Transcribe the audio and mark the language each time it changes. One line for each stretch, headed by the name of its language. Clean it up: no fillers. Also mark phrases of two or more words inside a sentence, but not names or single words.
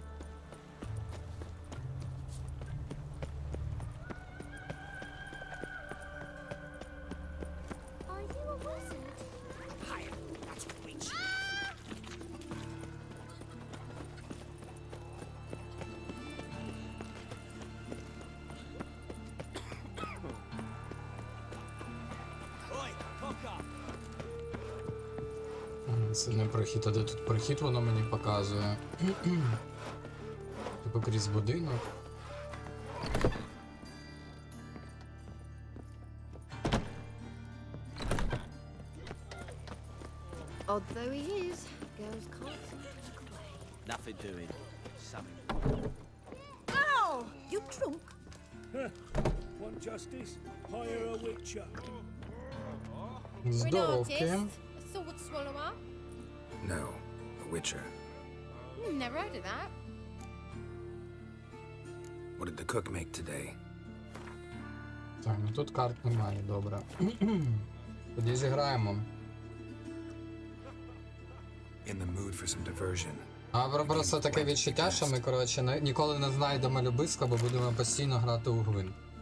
English: Are you a wizard? Hi, that's a witch. Oi, cock up!
Ukrainian: Це не прохід, а де тут прохід, воно мені показує. Типу крізь будинок.
English: Odd though he is, girls can't seem to look away. Nothing doing. Something. Ow! You drunk? Want justice? Hire a witcher. You're an
Ukrainian: Здоровки.
English: artist, a sword swallower. No, a witcher. Never heard of that. What did the cook make today?
Ukrainian: Так, ну тут карт немає, добре. Тоді зіграємо.
English: In the mood for some diversion.
Ukrainian: А просто таке відчуття, що ми, коротше, ніколи не знайдемо любиска, бо будемо постійно грати у гвинт.